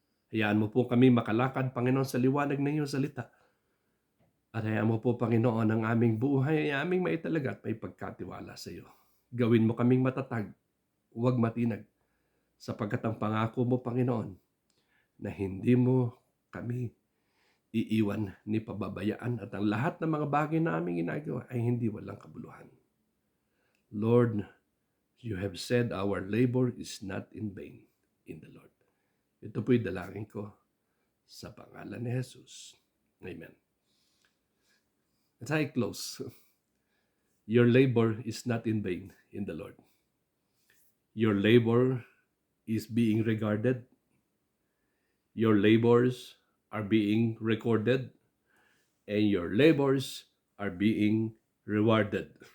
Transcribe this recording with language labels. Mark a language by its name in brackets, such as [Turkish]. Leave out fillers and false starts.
[Filipino] Hayaan mo po kami makalakad, Panginoon, sa liwanag ng iyong salita. At hayaan mo po, Panginoon, ang aming buhay ay aming maitalaga at may pagkatiwala sa iyo. Gawin mo kaming matatag, huwag matinag, sapagkat ang pangako mo, Panginoon, na hindi mo kami iiwan ni pababayaan at ang lahat ng mga bagay na aming ginagawa ay hindi walang kabuluhan. [English] Lord, you have said our labor is not in vain in the Lord. [Filipino] Ito po'y dalangin ko sa pangalan ni Jesus. Amen. [English] As I close, your labor is not in vain in the Lord. Your labor is being regarded. Your labors are being recorded. And your labors are being rewarded.